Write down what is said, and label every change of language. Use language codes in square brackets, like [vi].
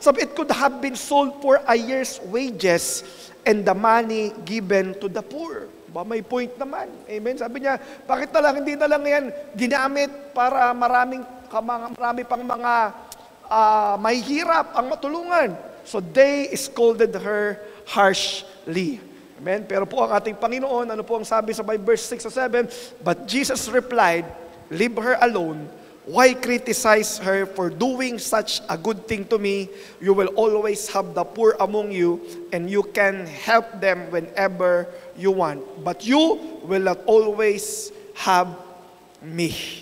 [tl] Sabi, [en] it could have been sold for a year's wages and the money given to the poor. [tl] Ba, may point naman. Amen? Sabi niya, bakit na lang, hindi na lang yan ginamit para marami pang mga mahihirap ang matulungan. [en] So they scolded her harshly. Amen? [tl] Pero po ang ating Panginoon, ano po ang sabi sa verse 6 o 7? [en] But Jesus replied, leave her alone. Why criticize her for doing such a good thing to me? You will always have the poor among you, and you can help them whenever you want. But you will not always have me.